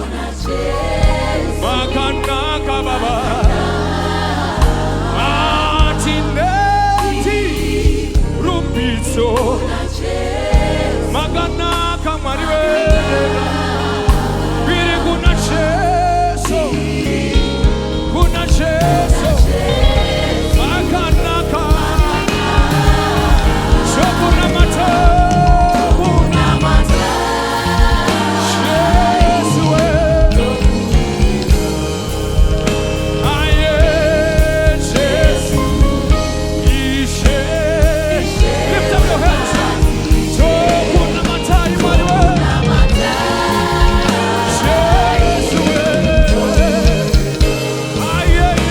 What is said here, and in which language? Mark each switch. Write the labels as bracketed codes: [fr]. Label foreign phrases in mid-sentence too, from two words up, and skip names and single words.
[sn] makanaka baba atineti rumbitso makanaka mwari biri kuna Yesu kuna Yesu makanaka kuna mata Yesu aye Yesu ishe [en] lift up your hands [sn] kuna mata imani Yesu aye